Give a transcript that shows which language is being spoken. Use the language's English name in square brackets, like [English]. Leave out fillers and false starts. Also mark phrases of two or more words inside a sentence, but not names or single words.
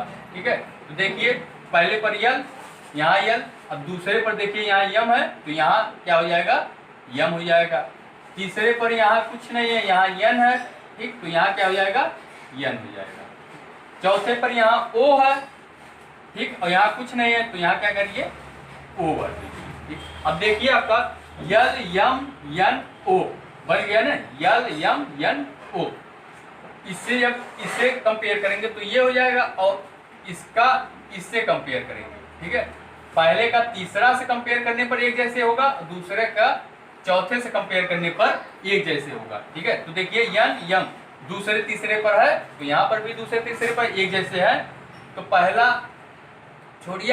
[Hindi] ठीक है, तो देखिए पहले पर यल, यहाँ यल, अब दूसरे पर देखिए यहाँ यम है, तो यहाँ क्या हो जाएगा, यम हो जाएगा। तीसरे पर यहाँ कुछ नहीं है, यहाँ यन है, ठीक, तो यहाँ क्या हो जाएगा, यन हो जाएगा। चौथे पर यहाँ ओ है, ठीक, और यहाँ कुछ नहीं है, तो यहाँ क्या करिए, ओ भर दीजिए। ठीक, अब देखिए आपका यल यम यन ओ बन गया ना, यल यम यन ओ। इससे जब इससे कंपेयर करेंगे तो ये हो जाएगा, और इसका इससे कंपेयर करेंगे। ठीक है, पहले का तीसरा से कंपेयर करने पर एक जैसे होगा, दूसरे का चौथे से कंपेयर करने पर एक जैसे होगा। ठीक है, तो देखिए यन यम दूसरे तीसरे पर है, तो यहाँ पर भी दूसरे तीसरे पर एक जैसे है, तो पहला छोड़िए।